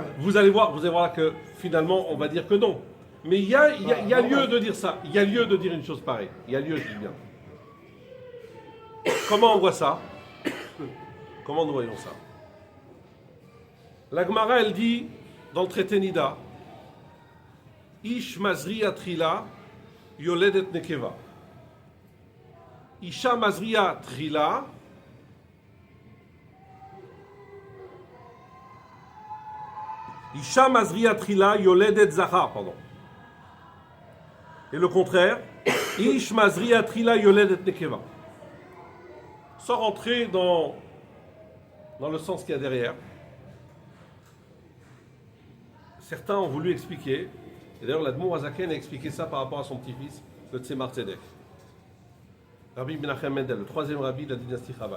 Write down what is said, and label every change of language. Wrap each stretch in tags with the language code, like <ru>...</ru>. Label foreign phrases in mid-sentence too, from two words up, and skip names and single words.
<fr>Vous allez voir là que finalement, on va dire que non. Mais il y a lieu de dire ça. Il y a lieu de dire une chose pareille. Il y a lieu, je dis bien. Comment on voit ça? Comment nous voyons ça? La Gemara, elle dit, dans le traité Nida,</fr> <he>איש מזריע תחילה, יולדת נקבה. אשה מזרעת תחילה, אשה מזרעת תחילה, יולדת זכר,</he> <fr>pardon. Et le contraire,</fr> <he>איש מזריע תחילה, יולדת נקבה.</he> <fr>Sans rentrer dans le sens qu'il y a derrière. Certains ont voulu expliquer, et d'ailleurs l'Admor Azaken a expliqué ça par rapport à son petit-fils, le Tzemar Tzedek. Rabbi Menachem Mendel, le troisième rabbi de la dynastie Chabad.</fr>